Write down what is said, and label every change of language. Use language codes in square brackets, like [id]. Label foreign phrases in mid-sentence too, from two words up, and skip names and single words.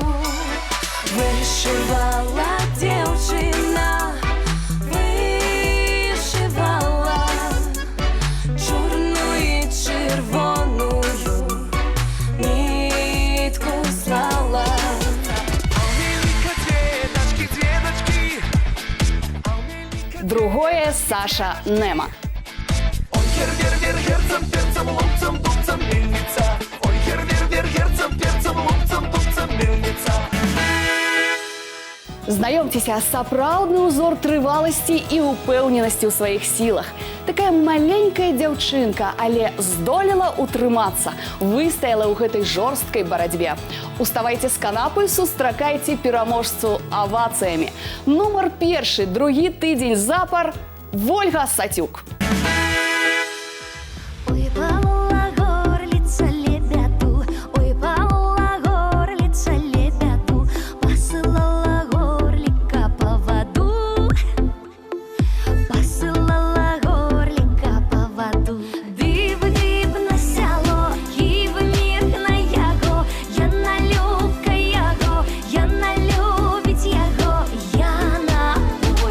[uk] Вишивала дівчина, вишивала чорну і червону нитку слала. [ru] Другое Саша Нема. Ой, [uk] гер-вер-вер, герцем, перцем, лупцем, дубцем, мельниця. Ой, гер-вер-вер, герцем, перцем, лупцем, дубцем, мельниця. [be] Знаёмцеся, сапраўдны ўзор трываласці і ўпэўненасці ў сваіх сілах. Такая маленькая дзяўчынка, але здолела ўтрымацца, выстаяла ў гэтай жорсткай барацьбе. Уставайце з канапы, сустракайце пераможцу авацыямі. Нумар 1, другі тыдзень запар, Вольга Сацюк. [uk] Ой, Павла горлица лебяду, ой, Павла горлица лебяду, посылала горлика по воду, посылала горлика по воду. [be] Див-див на сяло, і в міг на яго, Яна любка яго, Яна любить яго, Яна